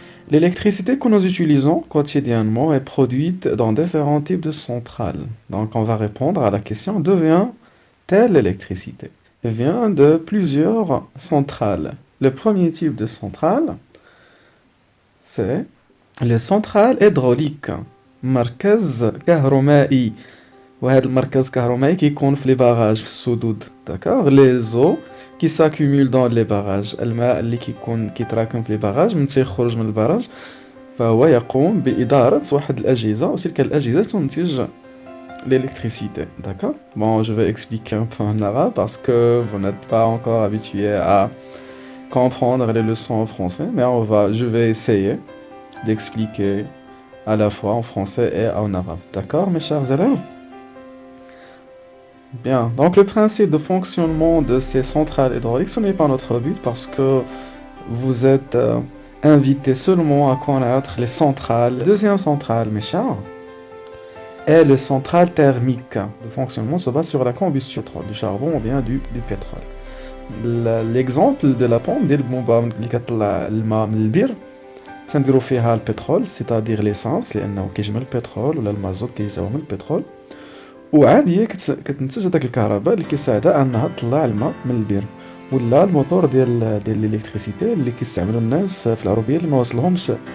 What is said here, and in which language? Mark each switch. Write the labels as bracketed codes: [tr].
[fr] L'électricité que nous utilisons quotidiennement est produite dans différents types de centrales. Donc on va répondre à la question d'où vient-elle l'électricité? Elle vient de plusieurs centrales. Le premier type de centrale, c'est les centrales hydrauliques. [ar] مركز كهربائي. وهذا المركز الكهربائي كيكون في لي باراج في السدود. [fr] D'accord? Les eaux qui s'accumulent dans les barrages. [ar] الماء اللي كيتراكم في لي باراج من تيخرج من البراج فهو يقوم بإدارة واحد الأجهزة وتلك الأجهزة تنتج l'électricité. [fr] D'accord? Bon, je vais expliquer un peu en arabe parce que vous n'êtes pas encore habitué à comprendre les leçons en français, mais je vais essayer d'expliquer à la fois en français et en arabe. D'accord, mes chers élèves? Bien, donc le principe de fonctionnement de ces centrales hydrauliques, ce n'est pas notre but parce que vous êtes invités seulement à connaître les centrales. La deuxième centrale, mes chers, est le centrale thermique. Le fonctionnement se base sur la combustion du charbon ou bien du pétrole. [ar] L'exemple de la pompe ديال البومبا اللي كتطلع الماء من البير تنديرو فيها البترول سيتادير ليسانس لانه كيجمع البترول ولا المازوت كيجاو من البترول وعاد هي كتنتج هذاك الكهرباء اللي كيساعدها انها تطلع الماء من البير ولا الموتور ديال الالكتريسيتي اللي كيستعملوا الناس في العربيه اللي ما وصلهمش